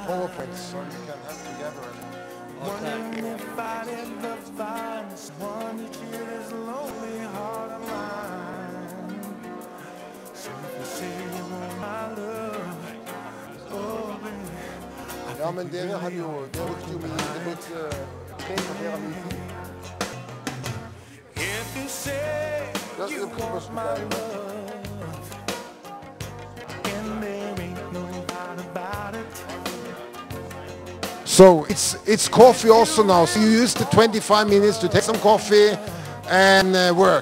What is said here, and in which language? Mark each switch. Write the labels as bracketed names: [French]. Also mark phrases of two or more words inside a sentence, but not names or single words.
[English] PowerPoint, so you can have together. Wondering if I'd ever find someone to cheer this lonely heart of mine. So if you say you want my love, oh baby. [Norwegian] Ja, men dere hadde jo, det brukte jo litt mer av min tid. [English] If you say you want my love, and there ain't no doubt about it. So it's coffee also now. So you use the 25 minutes to take some coffee and work.